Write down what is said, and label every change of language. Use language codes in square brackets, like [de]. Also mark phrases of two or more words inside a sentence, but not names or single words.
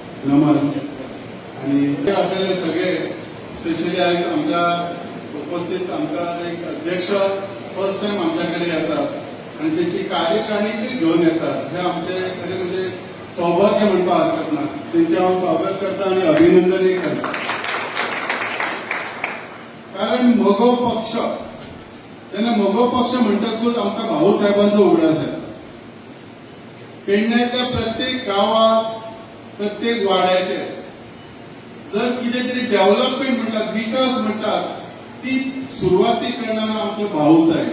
[mr] नमन आणि असलेले सगळे स्पेशली आज आमच्या उपस्थित आमचा एक अध्यक्ष [en] first time [mr] आमच्याकडे येतात आणि त्याची कार्यकारिणी घेऊन येतात. [kok] हे आमचे खरे म्हणजे सौभाग्य म्हणता हरकत ना. त्यांचे हांव स्वागत करता आणि अभिनंदनही करता. कारण म्हगो पक्ष तेन्ना म्हगो पक्ष म्हणटकूच आमकां भाऊ साहेबांचो उगडास येता. पेडण्याच्या प्रत्येक गावात प्रत्येक वाड्याचे जर कितें तरी डेव्हलपमेंट म्हणटात विकास म्हणटात ती सुरवाती करणारा आमचो भाऊ साहेब.